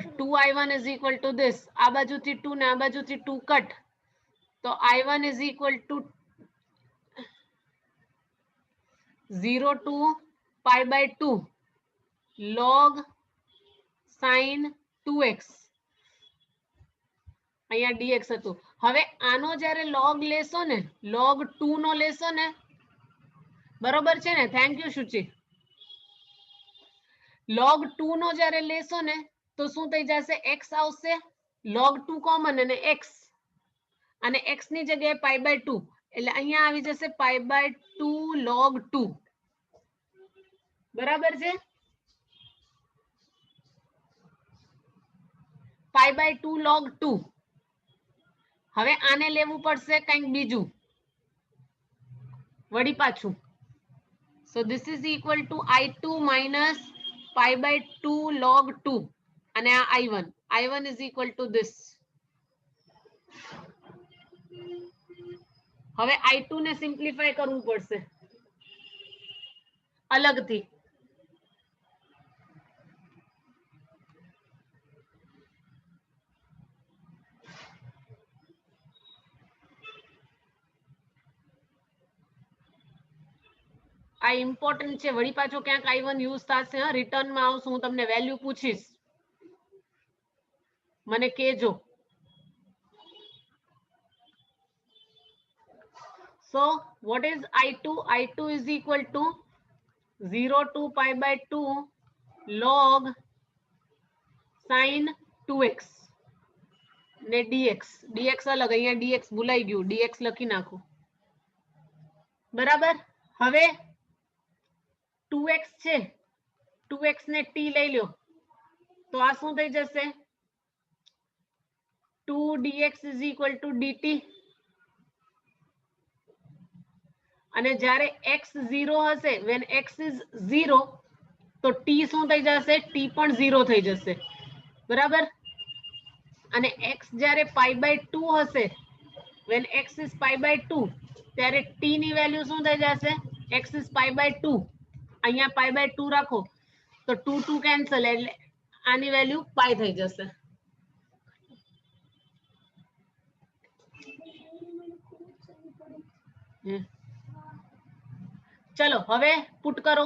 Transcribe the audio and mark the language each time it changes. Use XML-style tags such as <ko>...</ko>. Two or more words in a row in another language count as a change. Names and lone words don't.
<en>2i1 is equal to this.</en> <gu>આ બાજુથી 2 ને આ બાજુથી 2 કટ, તો</gu> <en>i1 is equal to 0 to pi by 2 log sin 2x.</en> <gu>અહીંયા dx હતું. હવે આનો જ્યારે log લેશો ને, log 2 નો લેશો ને, બરોબર છે ને?</gu> <en>thank you</en> <gu>શુચિ. log 2 નો જ્યારે લેશો ને તો શું થઈ જશે? x આવશે, log 2 કોમન અને x, અને x ની જગ્યાએ</gu> <en>pi by 2,</en> <gu>એટલે અહીંયા આવી જશે</gu> <en>pi by 2 log 2.</en> <gu>બરાબર છે?</gu> <en>pi by 2 log 2.</en> <gu>હવે આને લેવું પડશે કંઈક બીજું, વળી પાછું.</gu> <en>So this is equal to i2 minus pi by 2 log 2,</en> <gu>અને આ i1.</gu> <en>i1 is equal to this.</en> <gu>હવે i2 ને સિમ્પ્લિફાય કરવું પડશે અલગથી. આ ઇમ્પોર્ટન્ટ છે, વળી પાછો ક્યાંક i1 યુઝ થશે. રિટર્નમાં આવશું, હું તમને વેલ્યુ પૂછીશ, મને કહેજો.</gu> <en>So what is i2? i2 is equal to 0 to pi by 2 log sin 2x ને dx.</en> <gu>dx અલગ, અહીંયા dx ભૂલાઈ ગયું, dx લખી નાખું. બરાબર. હવે 2x છે, 2x ને t લઈ લ્યો, તો આ શું થઈ જશે?</gu> <en>2 dx is equal to dt.</en> <gu>અને જ્યારે x 0 હશે,</gu> <en>when x is 0,</en> <gu>તો t શું થઈ જશે? t પણ 0 થઈ જશે, બરાબર. અને x જ્યારે π/2 હશે,</gu> <en>when x is π/2,</en> <gu>ત્યારે t ની વેલ્યુ શું થઈ જશે?</gu> <en>x is π/2,</en> <gu>અહીંયા π/2 રાખો તો 2 2 કેન્સલ, એટલે આની વેલ્યુ પાઈ થઈ જશે. ચલો હવે પુટ કરો.</gu>